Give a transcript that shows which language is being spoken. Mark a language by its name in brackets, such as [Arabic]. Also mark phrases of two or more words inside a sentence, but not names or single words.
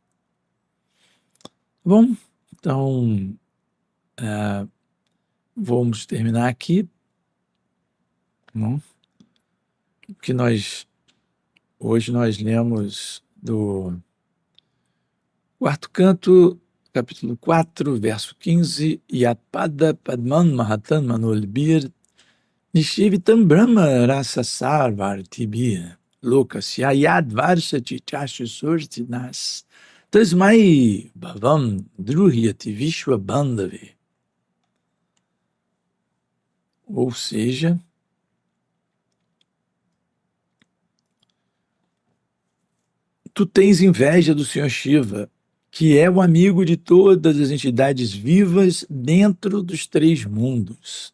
[Portuguese] Bom, então vamos terminar aqui, não? Que hoje nós lemos do 4º canto, capítulo 4, verso 15, [Sanskrit] यत्पाद पद्मं महतां मनोल्भिर् निषेवितं ब्रह्म रस सर्वार्तिभिर् लोकस्य यद् वर्षति चाशि सुर्तिनस् तस्मै भवं द्रुह्यति विश्व बान्धवि. [Portuguese] Ou seja, tu tens inveja do Senhor Shiva, que é o amigo de todas as entidades vivas dentro dos 3 mundos.